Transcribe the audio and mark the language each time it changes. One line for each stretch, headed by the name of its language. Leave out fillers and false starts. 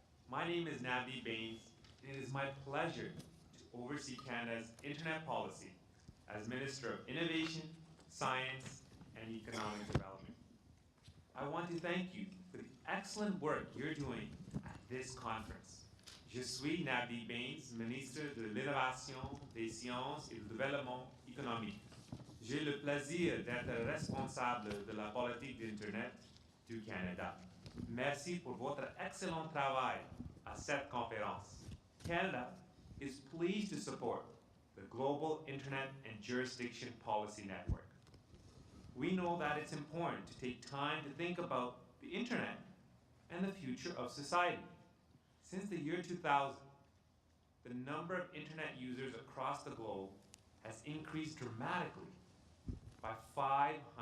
English: My name is NAVDEEP BAINS, and it is my pleasure to oversee Canada's internet policy as Minister of Innovation, Science, and Economic Development. I want to thank you for the excellent work you're doing at this conference.
French: Je suis NAVDEEP BAINS, Ministre de l'Innovation, des Sciences et du Développement économique. J'ai le plaisir d'être responsable de la politique d'Internet du Canada. Merci pour votre excellent travail à cette conférence.
English: Canada is pleased to support the Global Internet and Jurisdiction Policy Network. We know that it's important to take time to think about the Internet and the future of society. Since the year 2000, the number of Internet users across the globe has increased dramatically by 500%.